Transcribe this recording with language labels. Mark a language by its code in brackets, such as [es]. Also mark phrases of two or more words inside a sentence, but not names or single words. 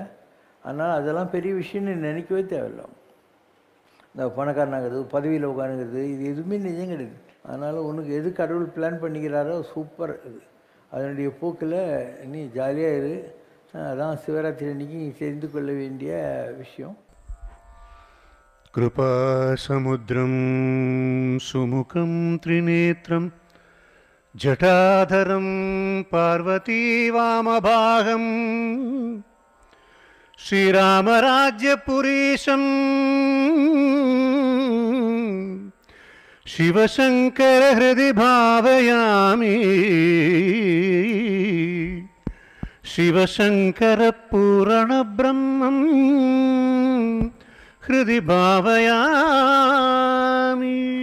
[ta] அதனால் அதெல்லாம் பெரிய விஷயம்னு நினைக்கவே தேவையில்லை. இந்த பணக்காரனாகிறது, பதவியில் உட்காந்துக்கிறது, இது எதுவுமே நிஜம் கிடையாது. அதனால் உனக்கு எது கடவுள் பிளான் பண்ணிக்கிறாரோ சூப்பர். இது அதனுடைய போக்கில் நீ ஜாலியாக இரு. அதான் சிவராத்திரி அன்னைக்கு தெரிந்து கொள்ள வேண்டிய விஷயம். [sa] कृपासमुद्रं सुमुखं त्रिनेत्रं जटाधरं पार्वतीवामभागं श्रीरामराज्यपुरीशं शिवशङ्करहृदि भावयामि शिवशङ्करपूरणब्रह्मं हृदि भावयामि।